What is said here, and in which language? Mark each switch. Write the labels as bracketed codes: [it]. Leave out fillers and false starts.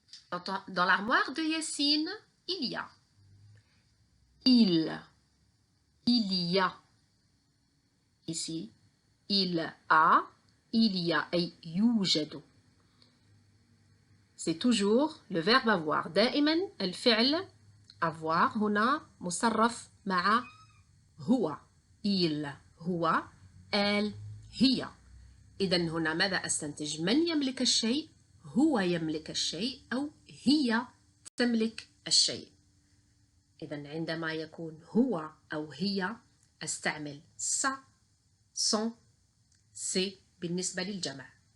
[fr] Dans l'armoire de Yassine, il y a. Il y a. Ici, il a, il y a, [ar] أي يوجد. [fr] C'est toujours le verbe avoir. [ar] دائما الفعل avoir هنا مصرف مع هو. il هو elle هي. إذن هنا ماذا أستنتج؟ من يملك الشيء؟ هو يملك الشيء أو هي تملك الشيء. إذن عندما يكون هو أو هي أستعمل ça, son, c'est بالنسبة للجمع.